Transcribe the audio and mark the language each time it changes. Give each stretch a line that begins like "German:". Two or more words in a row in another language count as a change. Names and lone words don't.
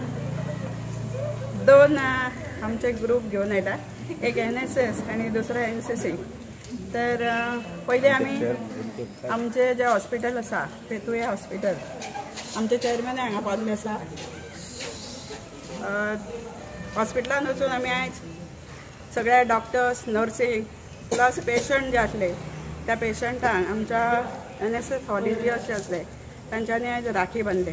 Konkani: दोन आमचे ग्रुप घेऊन येता, एक NSS आणि दुसरा NCC. तर पहिले आम्ही आमचे जे हॉस्पिटल आसा पेतुये हॉस्पिटल आमचे चेअरमॅन हांगा पावल्ले आसा. हॉस्पिटलान वचून आमी आयज सगळे
English: doctors nursing
Konkani: प्लस पेशंट जे आसले त्या पेशंटांक आमच्या NSS व्हॉलंटियर्स जे आसले तांच्यांनी आयज राखी बांदले.